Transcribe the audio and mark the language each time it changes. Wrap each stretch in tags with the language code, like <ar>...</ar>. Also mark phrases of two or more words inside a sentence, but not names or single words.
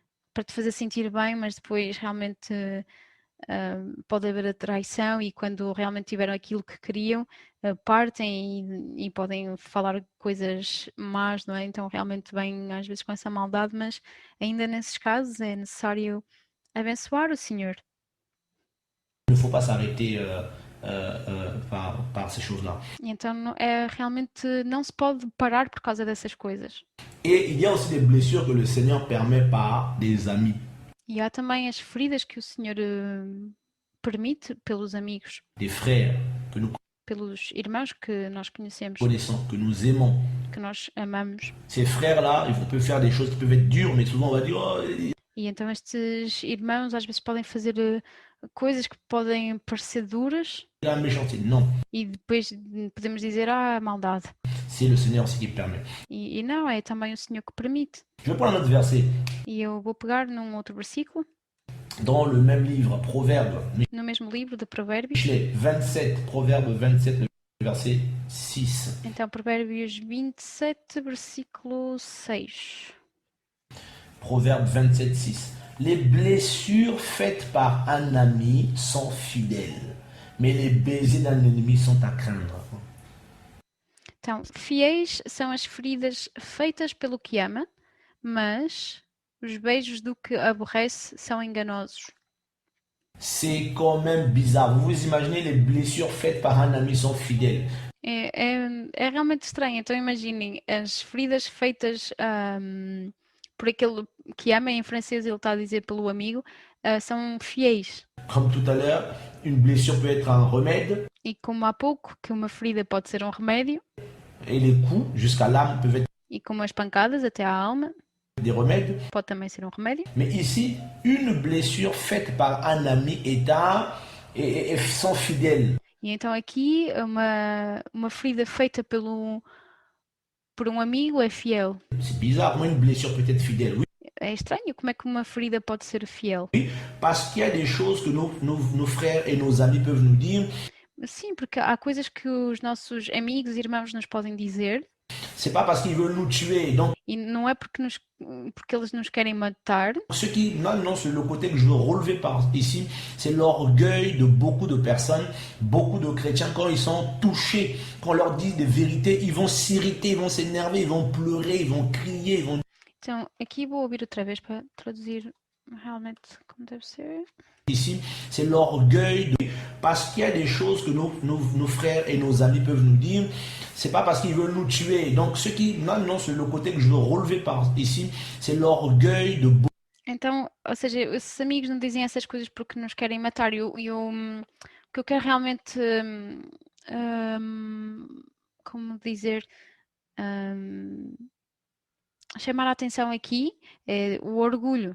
<pt>Que para te fazer sentir bem, mas depois realmente pode haver a traição e quando realmente tiveram aquilo que queriam, partem e podem falar coisas más, não é? Então realmente vêm às vezes com essa maldade, mas ainda nesses casos é necessário abençoar o Senhor.</pt> <fr>Il ne faut pas s'arrêter par ces choses-là.</fr> <pt>E então realmente não se pode parar por causa dessas coisas.</pt> <fr>Et il y a aussi des blessures que le Seigneur permet par des amis,</fr> <pt>E há também as feridas que o Senhor permite pelos amigos,</pt> <fr>des frères que nous</fr> <pt>pelos irmãos que nós conhecemos,</pt> <fr>connaissons, que nous aimons.</fr> <pt>que nós amamos.</pt> <fr>Ces frères-là, ils peuvent faire des choses qui peuvent être dures, mais souvent on va dire, oh,</fr> <pt>E então estes irmãos às vezes podem fazer coisas que podem parecer duras</pt> <fr>il a la méchanceté. Non,</fr> <pt>e depois podemos dizer, maldade.</pt> <fr>c'est le Seigneur aussi qui permet.</fr> <pt>E não, é também o Senhor que permite.</pt> <fr>Je vais prendre un autre verset.</fr> <pt>E eu vou pegar num outro versículo,</pt> <fr>Dans le même livre, Proverbe,</fr> <pt>no mesmo livro de Provérbios.</pt> <fr>Michelet 27, Proverbe 27, verset 6.</fr> <pt>Então, Provérbios 27, versículo 6.</pt> <fr>Proverbe 27, 6. Les blessures faites par un ami sont fidèles, mais les baisers d'un ennemi sont à craindre.</fr> <pt>Então, fiéis são as feridas feitas pelo que ama, mas os beijos do que aborrece são enganosos.</pt> <fr>C'est quand même bizarre. Vous vous imaginez, les blessures faites par un ami sont fidèles.</fr> <pt>É realmente estranho. Então imaginem, as feridas feitas por aquele que ama, em francês ele está a dizer pelo amigo, são fiéis.</pt> <fr>Comme tout à l'heure, une blessure peut être un remède,</fr> <pt>E como há pouco, que uma ferida pode ser um remédio,</pt> <fr>et les coups jusqu'à l'âme peuvent être e como as pancadas até à alma, des remèdes.</fr> <pt>pode também ser um remédio.</pt> <fr>Mais ici, une blessure faite par un ami et sont fidèles.</fr> <pt>E então aqui uma ferida feita por um amigo é fiel.</pt> <fr>C'est bizarre, comment une blessure peut être fidèle? Oui,</fr> <pt>É estranho como é que uma ferida pode ser fiel.</pt> <fr>parce qu'il y a des choses que nos frères et nos amis peuvent nous dire.</fr> <pt>Sim, porque há coisas que os nossos amigos e irmãos nos podem dizer.</pt> <fr>C'est pas parce qu'ils veulent nous tuer. Donc,</fr> <pt>E não é porque eles nos querem matar.</pt> <fr>ce qui, non, c'est le côté que je veux relever par ici, c'est l'orgueil de beaucoup de personnes, beaucoup de chrétiens, quand ils sont touchés, quand on leur dit des vérités, ils vão s'irriter, ils vão s'énerver, ils vont pleurer, ils vão crier, ils vão...</fr> <pt>Então, aqui vou ouvir outra vez para traduzir realmente como deve ser.</pt> <fr>Ici, c'est l'orgueil de... Parce qu'il y a des choses que nos frères et nos amis peuvent nous dire, c'est pas parce qu'ils veulent nous tuer. Donc, ce qui, non, c'est le côté que je veux relever par ici, c'est l'orgueil de...</fr> <pt>Então, ou seja, esses amigos não dizem essas coisas porque nos querem matar. O que eu quero realmente, como dizer, chamar a atenção aqui é o orgulho.</pt>